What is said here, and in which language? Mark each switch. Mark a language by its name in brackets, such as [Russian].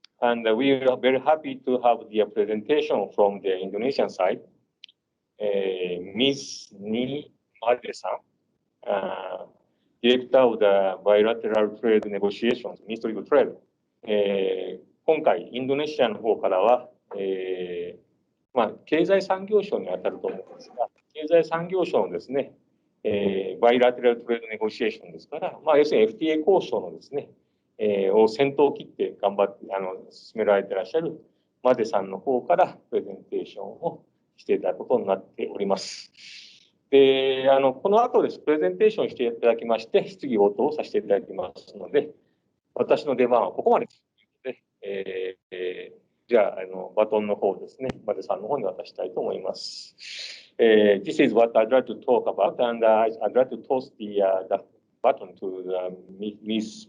[English] And we are very happy to have the presentation from the Indonesian side. Ms. Ni Made-san, Director of the Bilateral Trade Negotiations, Ministry of Trade. [Japanese] 今回、インドネシアの方からは、経済産業省に当たると思うんですが、経済産業省のですね、バイラテラルトレードネゴシエーションですから、要するに FTA 交渉のですね、を先頭を切って頑張って進められていらっしゃるマデさんの方からプレゼンテーションをしていただくことになっております。で、この後です、プレゼンテーションしていただきまして、質疑応答をさせていただきますので、私の出番はここまでということで、じゃあ、バトンの方ですね、マデさんの方に渡したいと思います。 [English] This is what I'd like to talk about, and I'd like to toss the button to Ms.